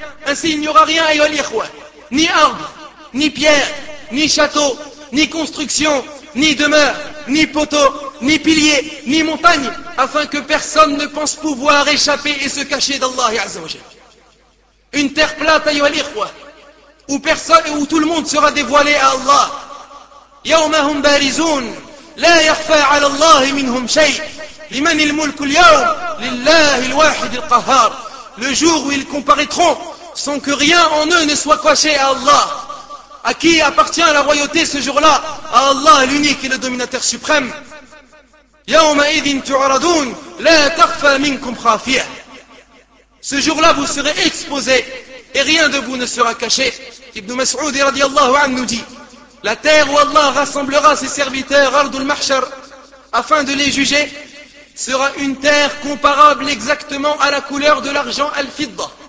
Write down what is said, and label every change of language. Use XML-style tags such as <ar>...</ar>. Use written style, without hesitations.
<fr>Ainsi, il n'y aura rien, ayyuha al-ikhwa, ni arbre, ni pierre, ni château, ni construction, ni demeure, ni poteau, ni pilier, ni montagne, afin que personne ne pense pouvoir échapper et se cacher d'Allah Azza wa Jalla. Une terre plate, ayyuha al-ikhwa, où personne et où tout le monde sera dévoilé à Allah.</fr> <ar>يومهم بارزون لا يخفى على الله منهم شيء لمن الملك اليوم لله الواحد القهار.</ar> <fr>Le jour où ils comparaîtront sans que rien en eux ne soit caché à Allah. À qui appartient la royauté ce jour-là? À Allah l'unique et le dominateur suprême.</fr> <ar>يومئذ تعرضون لا تخفى منكم خافية.</ar> <fr>Ce jour-là vous serez exposés et rien de vous ne sera caché. Ibn Mas'ud radiallahu anhu nous dit, la terre où Allah rassemblera ses serviteurs, Ardul Mahshar, afin de les juger, sera une terre comparable exactement à la couleur de l'argent Al-Fidda.</fr>